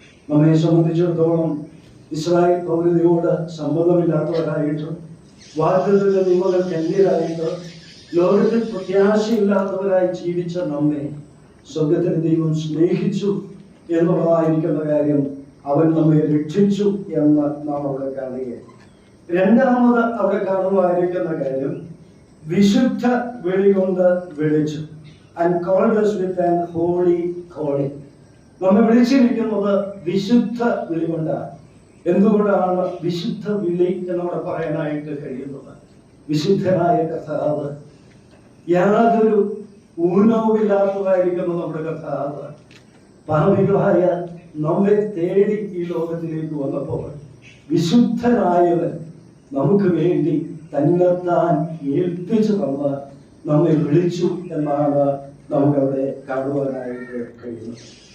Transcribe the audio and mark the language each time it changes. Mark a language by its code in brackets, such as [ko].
[ml] നമ്മെ സംബന്ധിച്ചിടത്തോളം ഇസ്രായേൽ പൗരതയോട് സമ്മതമില്ലാത്തവരായിട്ട്, വാഗ്ദത്ത നിയമങ്ങൾക്ക് അന്യരായിട്ട്, ലോകത്തിൽ പ്രത്യാശയില്ലാത്തവരായി ജീവിച്ച നമ്മെ സ്വർഗത്തിലെ ദൈവം സ്നേഹിച്ചു എന്നുള്ളതായിരിക്കുന്ന കാര്യം, അവൻ നമ്മെ രക്ഷിച്ചു എന്ന് നാം അവിടെ കാണുകയാണ്. രണ്ടാമത് അവിടെ കാണുവായിരിക്കുന്ന കാര്യം, വിശുദ്ധ വിളി കൊണ്ട് വിളിച്ചു. [en] And called us with an holy calling. [ml] നമ്മെ വിളിച്ചിരിക്കുന്നത് വിശുദ്ധ വിളി കൊണ്ടാണ്. എന്തുകൊണ്ടാണ് വിശുദ്ധ വിളി എന്നവിടെ പറയാനായിട്ട് കഴിയുന്നത്? വിശുദ്ധനായ കർത്താവ്, യാതൊരു ഊനവുമില്ലാത്തതായിരിക്കുന്ന നമ്മുടെ കർത്താവ്, പാപികളായ നമ്മെ തേടി ഈ ലോകത്തിലേക്ക് വന്നപ്പോൾ വിശുദ്ധനായവൻ നമുക്ക് വേണ്ടി തന്നെത്താൻ ഏൽപ്പിച്ചു തന്ന് നമ്മെ വിളിച്ചു എന്നാണ് നമുക്കവിടെ കാണുവാനായിട്ട് കഴിയുന്നത്.